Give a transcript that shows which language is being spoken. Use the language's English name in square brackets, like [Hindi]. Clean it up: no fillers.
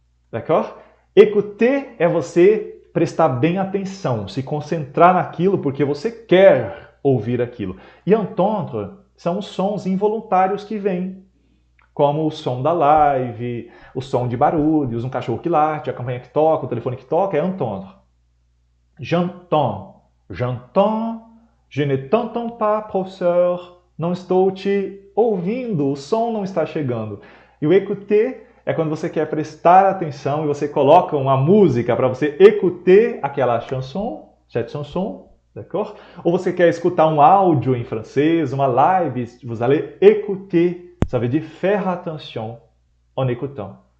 [Portuguese] D'accord? Écouter é você prestar bem atenção, se concentrar naquilo porque você quer ouvir aquilo. E entendre são os sons involuntários que vêm, como o som da live, o som de barulhos, um cachorro que late, a campanha que toca, o telefone que toca, é entendre. [French] J'entends, j'entends, je ne t'entends pas, professeur. [Portuguese] Não estou te ouvindo, o som não está chegando. E o écouter é quando você quer prestar atenção e você coloca uma música para você écouter aquela chanson, cette chanson, d'accord? Ou você quer escutar um áudio em francês, uma live, vous allez écouter. [French] Ça veut dire faire attention en écoutant.